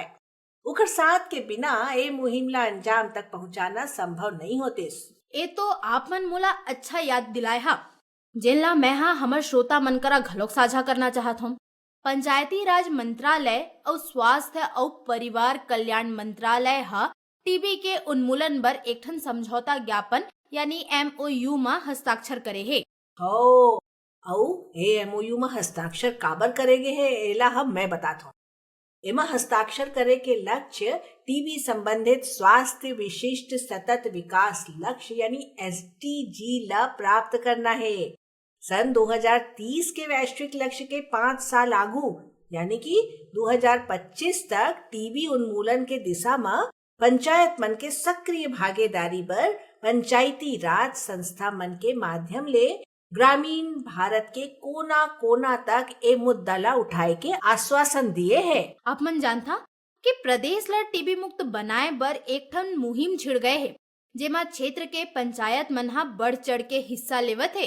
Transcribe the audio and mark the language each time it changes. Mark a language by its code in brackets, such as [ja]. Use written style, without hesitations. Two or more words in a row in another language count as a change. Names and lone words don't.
[hne] उकर साथ के बिना ए मुहिम ला अंजाम तक पहुंचाना संभव नहीं होते। ए तो आप मन मोला अच्छा याद दिलाए हा, जेला मैं हा हमर श्रोता मन करा घलोक साझा करना चाहत हूँ। पंचायती राज मंत्रालय और स्वास्थ्य और परिवार कल्याण मंत्रालय हा टीबी के उन्मूलन बर एक ठन समझौता ज्ञापन यानी MOU में हस्ताक्षर करे है। MOU में हस्ताक्षर काबर करेगे है एला हम मैं बताता हूँ। एमा हस्ताक्षर करे के लक्ष्य टीबी संबंधित स्वास्थ्य विशिष्ट सतत विकास लक्ष्य यानी SDG ला प्राप्त करना है। सन 2030 के वैश्विक लक्ष्य के 5 साल आगू यानी कि 2025 तक टीबी उन्मूलन के दिशा में पंचायत मन के सक्रिय भागीदारी पर पंचायती राज संस्था मन के माध्यम ले ग्रामीण भारत के कोना कोना तक ए मुद्दा ला उठाए के आश्वासन दिए है। आप मन जानता कि प्रदेश ला टीबी मुक्त बनाए बर एक ठन मुहिम छिड़ गए है, जेमा क्षेत्र के पंचायत मन हा बढ़ चढ़ के हिस्सा लेवत है।